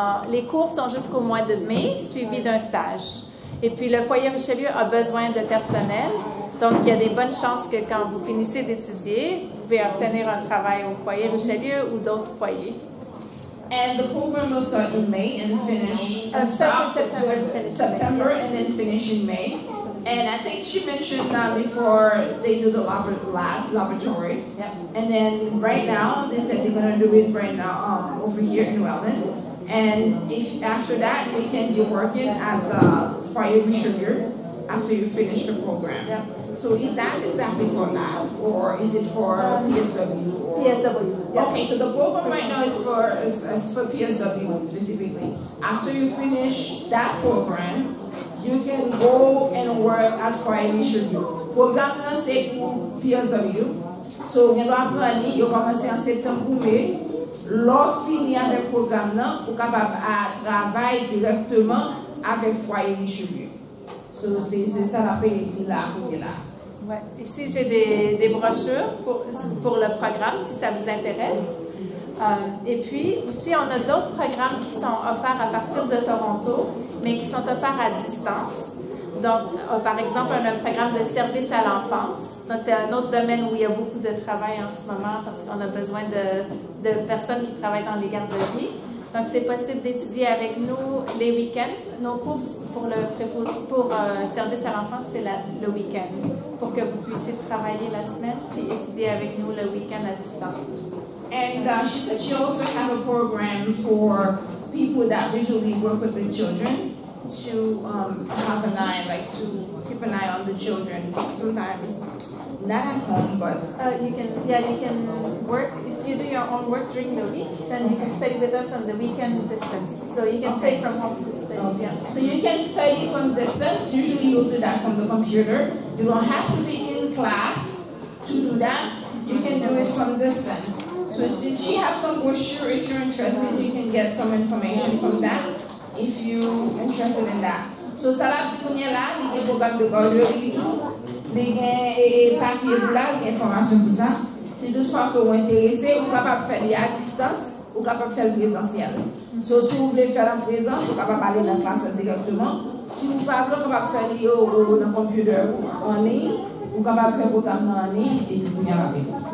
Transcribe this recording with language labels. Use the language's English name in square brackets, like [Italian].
[French] Les cours sont jusqu'au mois de mai, suivis d'un stage. Et puis le Foyer Richelieu a besoin de personnel. Donc, il y a des bonnes chances que quand vous finissez d'étudier, vous pouvez obtenir un travail au Foyer Richelieu ou d'autres foyers. [English] And the program will start in May and finish September and then finish in May. And I think she mentioned before they do the laboratory. Yep. And then right now, they said they're going to do it right now over here in Welland. And if after that, we can be working at the Foyer Richelieu after you finish the program. Yep. So is that exactly for lab, or is it for PSW? Or? PSW. Yep. Okay, so the program right now is for PSW specifically. After you finish that program, you can go and work at Foyer Richelieu. [French] Programme là c'est pour PSW. So vous apprenez, vous commencez en septembre ou mai. L'offre finit avec le programme là, pour capable à travailler directement avec Foyer Richelieu. So c'est ça l'appel là. Ouais. Ici, j'ai des brochures pour le programme, si ça vous intéresse. Et puis, aussi, on a d'autres programmes qui sont offerts à partir de Toronto, mais qui sont offerts à distance. Donc, par exemple, on a un programme de service à l'enfance. Donc, c'est un autre domaine où il y a beaucoup de travail en ce moment parce qu'on a besoin de personnes qui travaillent dans les garderies. Donc, c'est possible d'étudier avec nous les week-ends. Nos cours pour service à l'enfance, c'est le week-end, pour que vous puissiez travailler la semaine puis étudier avec nous le week-end à distance. [English] And she said she also have a program for people that visually work with the children to have an eye, like to keep an eye on the children. Sometimes not at home, but you can work. If you do your own work during the week, then you can study with us on the weekend distance. So you can stay from home to study. Okay. Yeah. So you can study from distance. Usually you'll do that from the computer. You don't have to be in class to do that. You can do it from distance. So she has some brochure. If you're interested, you can get some information from that if you're interested in that. [French] So ça là, il y a des programmes de garderie et tout, des papiers là, des informations pour ça. Si toutefois que vous êtes intéressé, vous êtes capable de faire à distance ou capable de faire le présentiel. So, si vous voulez faire en présence, vous êtes capable d'aller dans la classe directement. Si vous ne pouvez pas faire dans le computer en ligne, vous êtes capable de faire le programme en ligne et puis vous y allez.